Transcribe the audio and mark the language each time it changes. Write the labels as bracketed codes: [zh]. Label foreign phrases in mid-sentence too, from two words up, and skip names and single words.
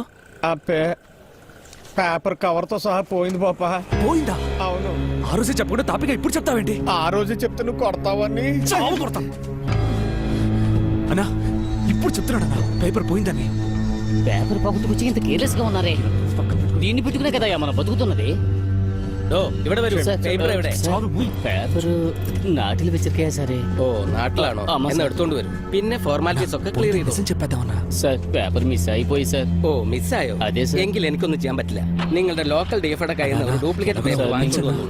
[te] ఆ పేపర్ కవర్ తో సహా పోయింది బాపా. పోయిందా? అవును. ఆ రోజే చెప్పకుండా తాపిగా ఇప్పుడు చెప్తావేంటి? ఆ రోజే చెప్తే నువ్వు కొడతావని. చావు కొడతా అన్నా. ఇప్పుడు చెప్తున్నాడన్నా పేపర్ పోయిందని. పేపర్ పగుతుకొచ్చి ఇంత కేర్లెస్ గా ఉన్నారే. దీన్ని పెట్టుకునే కదా మనం బతుకుతున్నది. [ml] പേപ്പർ നാട്ടിൽ വെച്ചിരിക്കയാ സാറേ. ഓ നാട്ടിലാണോ? എന്ന് എടുത്തോണ്ട് വരും. പിന്നെ ഫോർമാലിറ്റീസ് ഒക്കെ ക്ലിയർ ചെയ്തു. [te] చెప్పేద్దామన్నా. [ml] സാർ പേപ്പർ മിസ്സായി പോയി സാർ. ഓ മിസ്സായോ? അതെ സാർ. എങ്കിൽ എനിക്കൊന്നും ചെയ്യാൻ പറ്റില്ല. നിങ്ങളുടെ ലോക്കൽ ഡിഎഫ്ഐയുടെ കയ്യിൽ നിന്ന് ഒരു ഡ്യൂപ്ലിക്കേറ്റ് പേപ്പർ വാങ്ങിച്ചു വന്നു.